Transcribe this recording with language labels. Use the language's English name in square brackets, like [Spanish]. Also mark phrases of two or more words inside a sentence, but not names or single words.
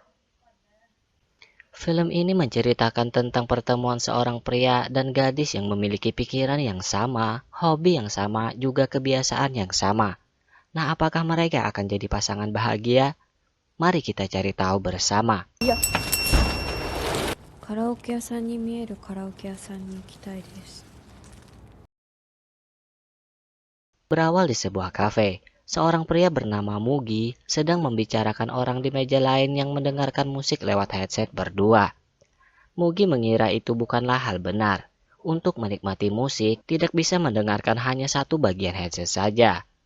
[Indonesian] Film ini menceritakan tentang pertemuan seorang pria dan gadis yang memiliki pikiran yang sama, hobi yang sama, juga kebiasaan yang sama. Nah, apakah mereka akan jadi pasangan bahagia? Mari kita cari tahu bersama. [Japanese] カラオケ屋さんに見えるカラオケ屋さんに行きたいです。 [Indonesian] Berawal di sebuah kafe, seorang pria bernama Mugi sedang membicarakan orang di meja lain yang mendengarkan musik lewat headset berdua. Mugi mengira itu bukanlah hal benar. Untuk menikmati musik, tidak bisa mendengarkan hanya satu bagian headset saja.